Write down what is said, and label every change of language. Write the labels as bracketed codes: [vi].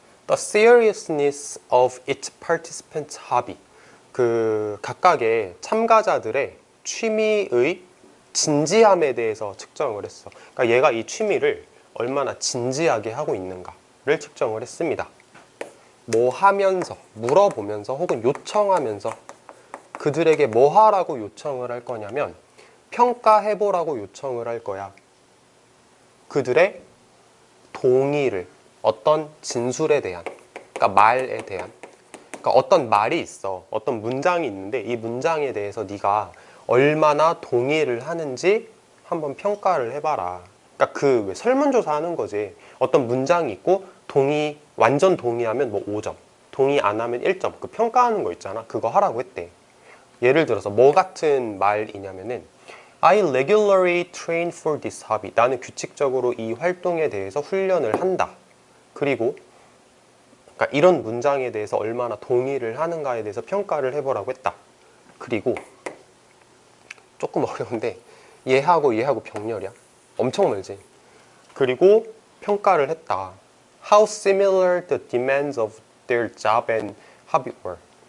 [en] The seriousness of each participant's hobby. [ko] 그 각각의 참가자들의 취미의 진지함에 대해서 측정을 했어. 그러니까 얘가 이 취미를 얼마나 진지하게 하고 있는가를 측정을 했습니다. 뭐 하면서, 물어보면서 혹은 요청하면서 그들에게 뭐 하라고 요청을 할 거냐면 평가해보라고 요청을 할 거야. 그들의 동의를, 어떤 진술에 대한, 그러니까 말에 대한, 그러니까 어떤 말이 있어, 어떤 문장이 있는데 이 문장에 대해서 네가 얼마나 동의를 하는지 한번 평가를 해봐라. 그러니까 그 왜 설문조사 하는 거지. 어떤 문장이 있고 동의, 완전 동의하면 뭐 5점, 동의 안 하면 1점. 그 평가하는 거 있잖아. 그거 하라고 했대. 예를 들어서 뭐 같은 말이냐면은 [en] I regularly train for this hobby. [ko] 나는 규칙적으로 이 활동에 대해서 훈련을 한다. 그리고 그러니까 이런 문장에 대해서 얼마나 동의를 하는가에 대해서 평가를 해보라고 했다. 그리고 조금 어려운데 얘하고 병렬이야. 엄청 멀지. 그리고 평가를 했다. [en] How similar the demands of their job and hobby were.